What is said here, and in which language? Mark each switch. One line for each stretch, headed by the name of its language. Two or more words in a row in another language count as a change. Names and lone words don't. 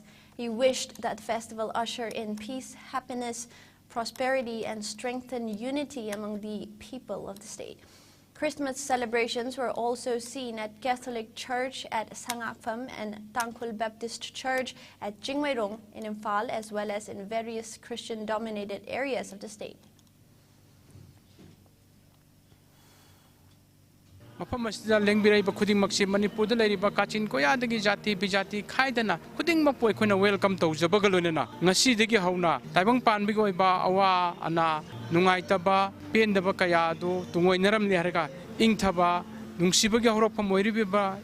English: He wished that the festival usher in peace, happiness, prosperity, and strengthen unity among the people of the state. Christmas celebrations were also seen at Catholic Church at Sangakpham and Tangkhul Baptist Church at Jingmairong in Imphal, as well as in various Christian-dominated areas of the state.
Manipuri: Mafam asida lengbirai ba khuding maksi Manipur da lairiba kachin koya dagi jati bijati khaidana khuding makpo ekhona welcome tawjaba galonena ngasi dagi hauna taibang panbi goi ba awa ana nungai taba pendaba kaya do tungoi naram le harga ingthaba nungsibagi horokpa moiriba